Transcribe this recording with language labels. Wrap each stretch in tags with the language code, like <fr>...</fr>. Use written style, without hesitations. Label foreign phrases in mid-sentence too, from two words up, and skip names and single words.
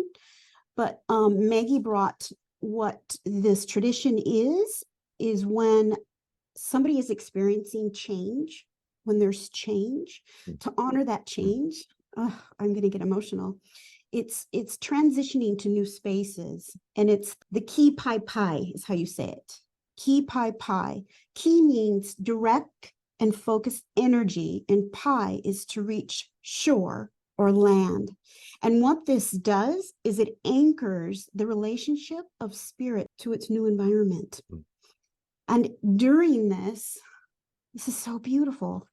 <en>But Maggie brought what this tradition is when somebody is experiencing change, when there's change, to honor that change. I'm going to get emotional. It's transitioning to new spaces, and it's the</en> <haw>ki pai pai</haw> <en>is how you say it.</en> <haw>Ki pai pai.</haw> <en>Ki means direct and focused energy, and pai is to reach shore or land. And what this does is it anchors the relationship of spirit to its new environment. And during this is so beautiful.</en>